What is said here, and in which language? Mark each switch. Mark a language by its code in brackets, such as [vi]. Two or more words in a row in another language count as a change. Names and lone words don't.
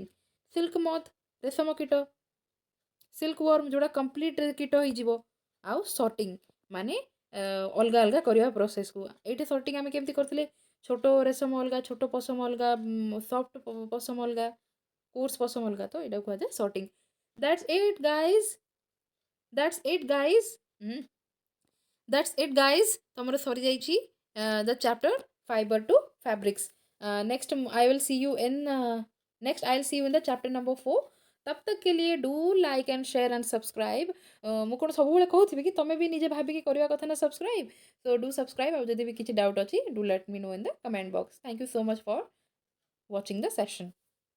[en] silk moth [or] ରେଶମ କୀଟ. [en] silk worm [or] ଯେଉଁଟା କମ୍ପ୍ଲିଟ୍ କୀଟ ହେଇଯିବ. ଆଉ ସର୍ଟିଂ ମାନେ ଅଲଗା ଅଲଗା କରିବା ପ୍ରୋସେସ୍କୁ. ଏଇଠି ସର୍ଟିଂ ଆମେ କେମିତି କରିଥିଲେ? ଛୋଟ ରେଶମ ଅଲଗା, ଛୋଟ ପଶମ ଅଲଗା, ସଫ୍ଟ ପଶମ ଅଲଗା, କୋର୍ସ ପଶମ ଅଲଗା, ତ ଏଇଟା କୁହାଯାଏ ସର୍ଟିଂ. [en] That's it guys. That's it guys. That's it guys. [or] ତମର ସରିଯାଇଛି [en] the chapter fiber to fabrics. Next I will see you in next I will see you in the chapter number 4. [hi] तब तक के लिए [en] do like and share and subscribe. [or] ମୁଁ କ'ଣ ସବୁବେଳେ କହୁଥିବି କି ତମେ ବି ନିଜେ ଭାବିକି କରିବା କଥା ନା ସବସ୍କ୍ରାଇବ୍। [en] so do subscribe. [or] ଆଉ ଯଦି ବି କିଛି ଡାଉଟ୍ ଅଛି [en] do let me know in the comment box. thank you so much for watching the session.